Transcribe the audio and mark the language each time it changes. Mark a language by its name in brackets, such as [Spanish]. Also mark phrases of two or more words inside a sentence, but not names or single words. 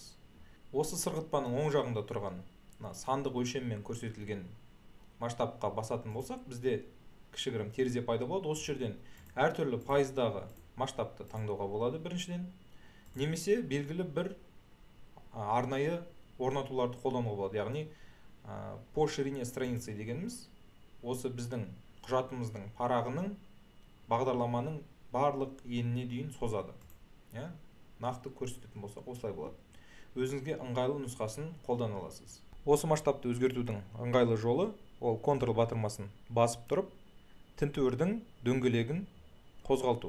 [Kazakh] Осы сырғытпаның оң жағында тұрған сандық өлшеммен көрсетілген масштабқа басатын болсақ, бізде кішігірім терезе пайда болады. Осы жерден әртүрлі пайыздағы масштабты таңдауға болады біріншіден, немесе белгілі бір арнайы орнатуларды қолдануға болады. Яғни [Russian] по ширине страницы [Kazakh] дегеніміз осы біздің құжатымыздың парағының бағдарламаның барлық еніне дейін созады. Нақты көрсететін болсақ, осылай болады. Өзіңізге ыңғайлы нұсқасын қолдана аласыз. Осы масштабты өзгертудің ыңғайлы жолы ол Ctrl батырмасын басып тұрып, тінтуірдің дөңгелегін қозғалту.